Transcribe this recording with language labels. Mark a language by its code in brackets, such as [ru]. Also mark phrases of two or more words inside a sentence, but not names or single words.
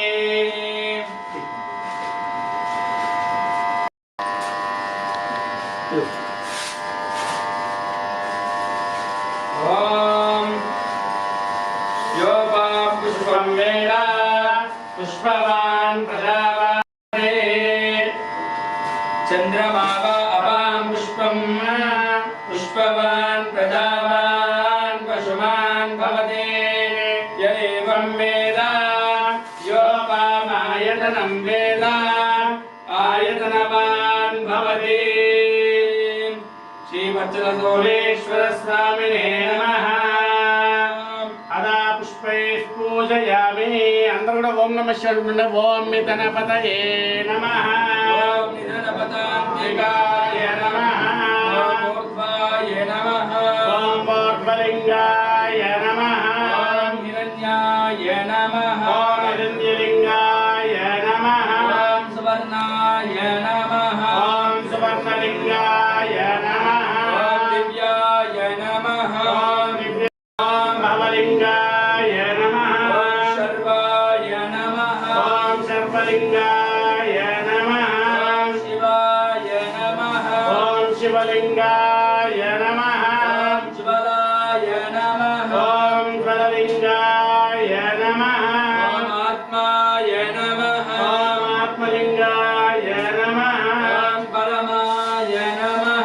[sa] पुष्पं वेद पुष्पवान् प्रजावाने चन्द्रमा वा अपां पुष्पं पुष्पवान् प्रजावान् पशुमान् भवते य एवं वेद योपामायतनं वेद आयतनवान् भवति श्रीवत्सलसोमेश्वर स्वामिने नमः अदा पुष्पैः पूजयामि [te] అందర కూడా [sa] ఓం నమః శివాయ ఓం నిధనపతయే నమః ఓం నిధనపతాంతికాయ నమః ఓం ఊర్ధ్వాయ నమః ఓం ఊర్ధ్వలింగాయ నమః ఓం హిరణ్యాయ నమః ఓం హిరణ్యలింగాయ నమః ఓం సువర్ణాయ నమః ఓం సువర్ణలింగాయ నమః ఓం దివ్యాయ నమః ఓం దివ్య ఓం భవలింగాయ నమః ఓం శర్వాయ నమః ఓం శర్వలింగాయ నమః ఓం శివాయ నమః ఓం शिवलिंगाय नमः शिवलाय नमः ओम ज्वललिंगाय नमः आत्माय नमः ओम आत्मलिंगाय नमः परमाय नमः